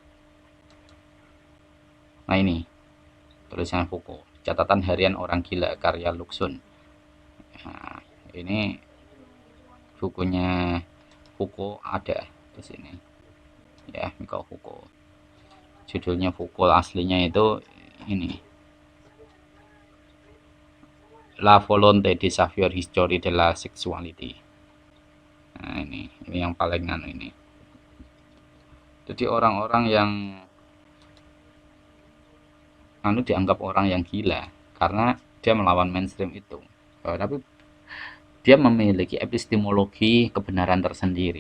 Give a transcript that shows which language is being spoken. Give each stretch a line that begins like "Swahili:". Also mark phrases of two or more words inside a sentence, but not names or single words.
Indonesian: Nah, ini tulisan Foucault, catatan harian orang gila karya Luxun. Nah, ini bukunya Foucault ada di sini ya, Mikao Foucault. Judulnya Foucault aslinya itu ini, La volonté de savoir history de la sexuality. Nah, ini yang paling ini. Jadi orang-orang yang dianggap orang yang gila karena dia melawan mainstream itu. Tapi dia memiliki epistemologi kebenaran tersendiri.